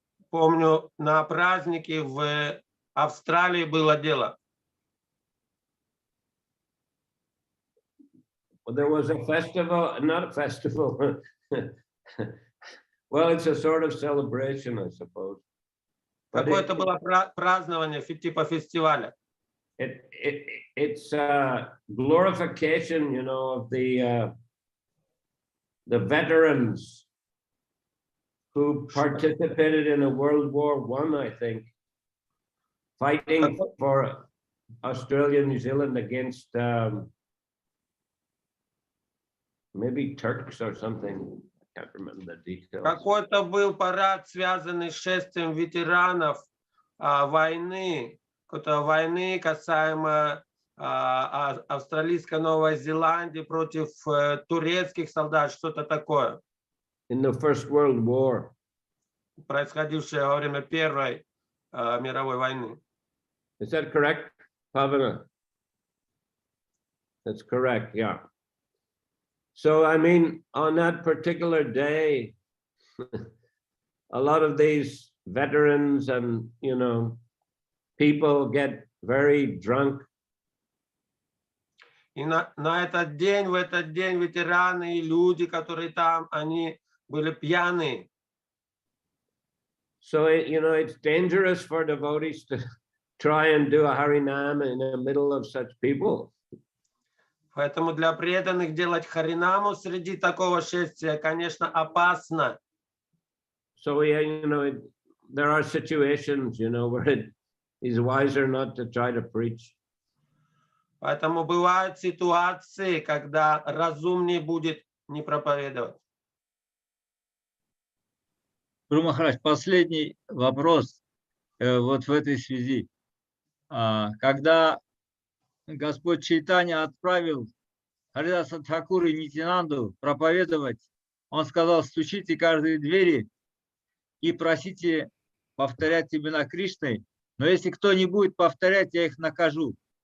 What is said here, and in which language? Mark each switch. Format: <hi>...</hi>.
<ru>Помню, на празднике в Австралии было дело.</ru> <en>Well, there was a festival, not a festival. Well, it's a sort of celebration, I suppose.</en> <ru>Какое-то было празднование, типа фестиваля.</ru> <en>It's a glorification, of the veterans who participated in a World War I, I think, fighting for Australia and New Zealand against maybe Turks or something. I can't remember the details.</en> <ru>Какой-то был парад, связанный с шествием ветеранов войны, какой-то войны касаемо австралийской Новой Зеландии против турецких солдат, что-то такое,</ru> <en>in the First World War.</en> <ru>происходившее во время Первой мировой войны.</ru> <en>Is that correct, Pavana? That's correct, yeah. So, I mean, on that particular day, a lot of these veterans and, you know, people get very drunk.</en> <ru>И на этот день, в этот день ветераны и люди, которые там, они были пьяные.</ru> <en>So, you know, it's dangerous for devotees to try and do a Harinam in the middle of such people.</en> <ru>Поэтому для преданных делать харинаму среди такого шествия, конечно, опасно.</ru> <en>So, you know, there are situations, you know, where it is wiser not to try to preach.</en> <ru>Поэтому бывают ситуации, когда разумнее будет не проповедовать. Гуру Махарадж, последний вопрос вот в этой связи. Когда Господь Чайтанья отправил Харидаса Тхакура и Нитянанду проповедовать, он сказал: стучите каждой двери и просите повторять имена Кришны, но если кто не будет повторять, я их накажу.</ru>